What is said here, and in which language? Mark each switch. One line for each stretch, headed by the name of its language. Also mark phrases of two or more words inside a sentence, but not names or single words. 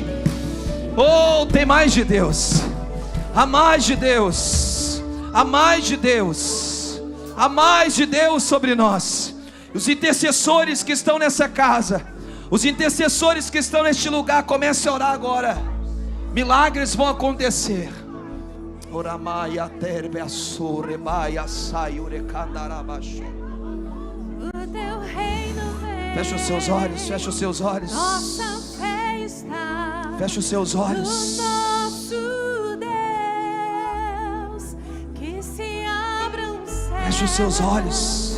Portuguese: Oh, tem mais de Deus. Há mais de Deus. Há mais de Deus. Há mais de Deus sobre nós. Os intercessores que estão nessa casa, os intercessores que estão neste lugar, comece a orar agora. Milagres vão acontecer. Oramaia terbe assurebaia saiurecandarabashu. O teu reino vem. Fecha os seus olhos, fecha os seus olhos. Nossa fé está. Fecha os seus olhos. No nosso Deus, que se abram os céus. Fecha os seus olhos